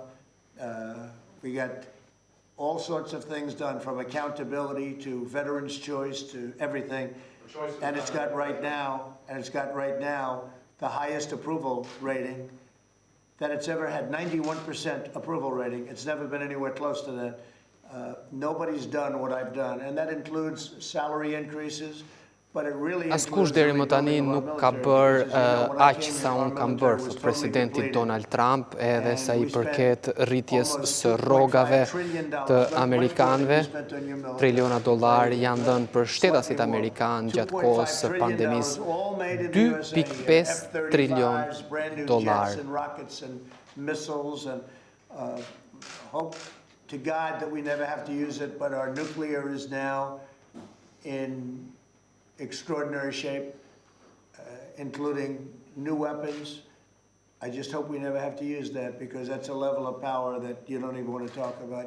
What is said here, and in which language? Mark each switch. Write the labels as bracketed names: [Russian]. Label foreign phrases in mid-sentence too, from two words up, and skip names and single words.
[English] We got all sorts of things done, from accountability to veterans' choice to everything. And it's got right now the highest approval rating that it's ever had, 91% approval rating. It's never been anywhere close to that. Nobody's done what I've done, and that includes salary increases. [Albanian] Askush deri më tani nuk ka bërë aq sa unë kam bërë, thot presidenti Donald Trump, edhe sa i përket rritjes së rrogave të amerikanëve. Triliona dollarë janë dhënë për shtetasit amerikanë gjatë kohës së pandemisë. 2.5 trilion dollarë. [English] To God that we never have to use it, but our nuclear is now in extraordinary shape, including new weapons. I just hope we never have to use that, because that's a level of power that you don't even want to talk about.